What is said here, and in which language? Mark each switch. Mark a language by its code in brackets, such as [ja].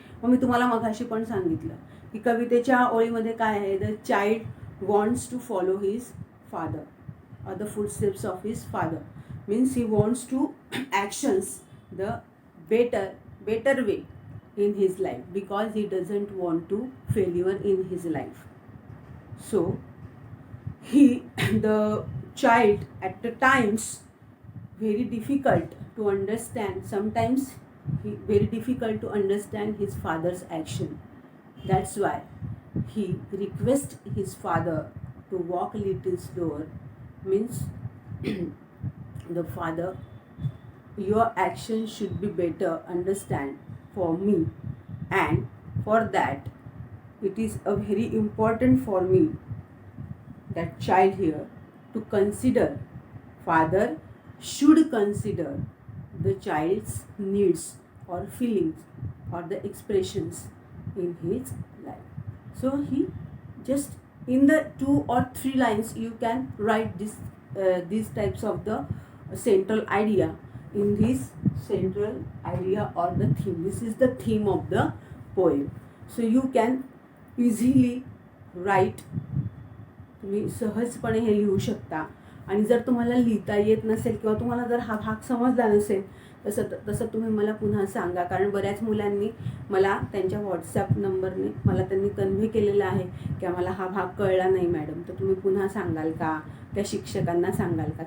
[mr] मग मी तुम्हाला मघाशी पण सांगितलं की कवितेच्या ओळीमध्ये काय आहे, [en] The child wants to follow his father or the footsteps of his father, means he wants to actions the better way in his life because he doesn't want to failure in his life. So the child at the times very difficult to understand, sometimes very difficult to understand his father's action. That's why he requests his father to walk a little slower, means the father, your action should be better, understand for me, and for that it is a very important for me, that child here, to consider, father should consider the child's needs or feelings or the expressions in his life. So he just in the 2 or 3 lines you can write these types of the central idea in this central idea or the theme. This is the theme of the poem. So you can easily write, [mr] तुम्ही सहजपणे हे लिहू शकता. आणि जर तुम्हाला लिहिता येत नसेल किंवा तुम्हाला जर हा भाग समजला नसेल तसं तुम्ही मला पुन्हा सांगा, कारण बऱ्याच मुलांनी मला त्यांच्या व्हॉट्सॲप नंबरने मला त्यांनी कन्व्हे केलेलं आहे की आम्हाला हा भाग कळला नाही मॅडम, तर तुम्ही पुन्हा सांगाल का, त्या शिक्षकांना सांगाल का.